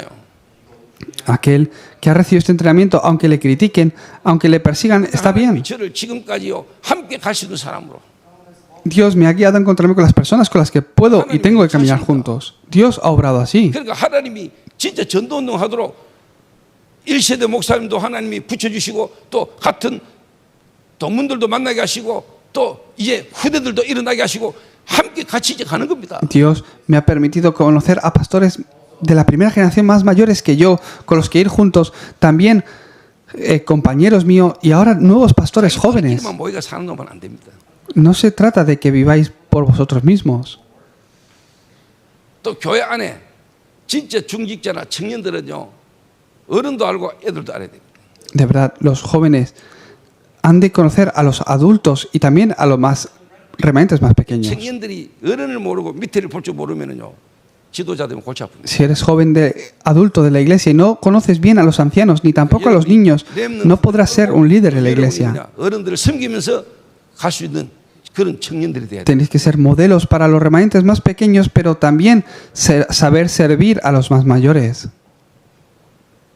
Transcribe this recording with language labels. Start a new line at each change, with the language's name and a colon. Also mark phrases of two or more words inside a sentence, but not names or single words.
Spanish: Aquel que ha recibido este entrenamiento, aunque le critiquen, aunque le persigan, está bien.
Korean: 저를 지금까지요 함께 갈 수 있는 사람으로
Spanish: Dios me ha guiado a encontrarme con las personas con las que puedo y tengo que caminar juntos. Dios ha obrado así.
Korean: 그러니까 하나님이 진짜 전도운동 하도록 1세대 목사님도 하나님이 붙여주시고 또 같은 동문들도 만나게 하시고 또 이제 후대들도 일어나게 하시고 함께 같이 이제 가는 겁니다.
Spanish: Dios me ha permitido conocer a pastores de la primera generación más mayores que yo, con los que ir juntos, también compañeros míos y ahora nuevos pastores jóvenes.
Korean: 우리끼리만 모여가 사는 놈은 안 됩니다.
Spanish: No se trata de que viváis por vosotros mismos.
Korean: 또 교회 안에 진짜 중직자나 청년들은요 어른도 알고 애들도 알아야 됩니다.
Spanish: De verdad, los jóvenes han de conocer a los adultos y también a los más remanentes más pequeños.
Korean: 청년들이 어른을 모르고 밑에를 볼 줄 모르면은요 지도자 되면 골치 아픕니다.
Spanish: Si eres joven adulto de la iglesia y no conoces bien a los ancianos ni tampoco a los niños, no podrás ser un líder en la iglesia.
Korean: 어른들을 섬기면서 갈 수 있는 그런 청년들이 돼야 돼요.
Spanish: Tenéis que ser modelos para los remanentes más pequeños, pero también saber servir a los más mayores.